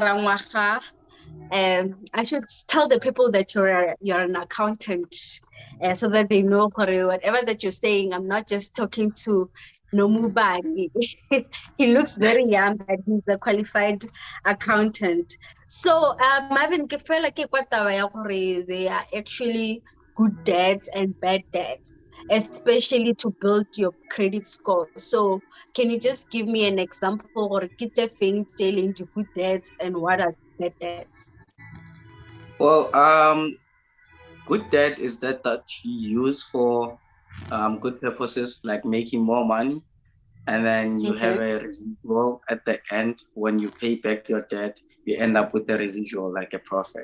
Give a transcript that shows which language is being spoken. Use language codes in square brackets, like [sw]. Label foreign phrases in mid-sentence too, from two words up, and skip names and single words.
[en] Rangwaha, I should tell the people that you're an accountant, so that they know whatever that you're saying. I'm not just talking to Nomubani. He looks very young, but he's a qualified accountant. So, Marvin, [nso] ke fela ke kwa taba ya gore [en] they are actually good debts and bad debts, especially to build your credit score. So, can you just give me an example or [nso] ke tse feng tse e leng di [en] good debts and what are bad debts? Well, good debt is that you use for good purposes, like making more money, and then you have a residual at the end. When you pay back your debt, you end up with a residual, like a profit.